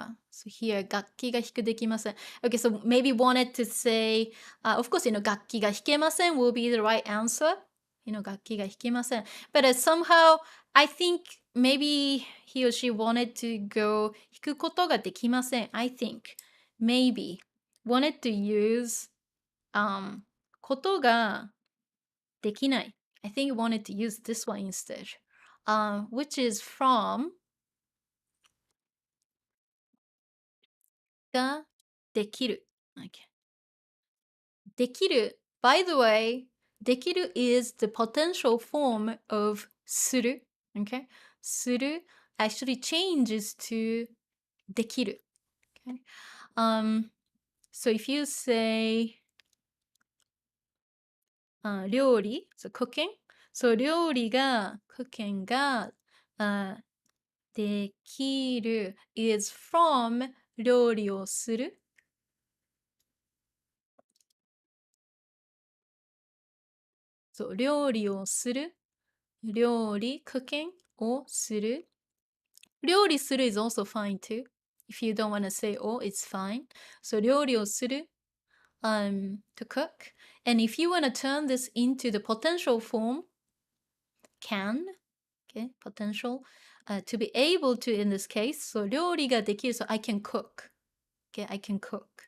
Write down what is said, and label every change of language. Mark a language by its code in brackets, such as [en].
[ja] So here, 楽器が弾くできません. [en] Okay, so maybe wanted to say, of course, [ja] 楽器が弾けません [en] will be the right answer. [ja] 楽器が弾けません. [en] But somehow, I think maybe he or she wanted to go [ja] 弾くことができません. [en] I think maybe wanted to use ことができない. I think wanted to use this one instead, which is from ができる. [ja] Okay. できる. [en] By the way, できる is the potential form of する. Okay. する actually changes to できる. Okay. So if you say 料理, so cooking. So 料理が cooking が [ja] できる is from 料理をする。そう、料理をする。料理、cooking をする。料理する [en] is also fine too. If you don't want to say "o", it's fine. So [ja] 料理をする [en] to cook. And if you want to turn this into the potential form, can, okay, potential, to be able to in this case, so [ja] 料理ができる, [en] so I can cook. Okay, I can cook.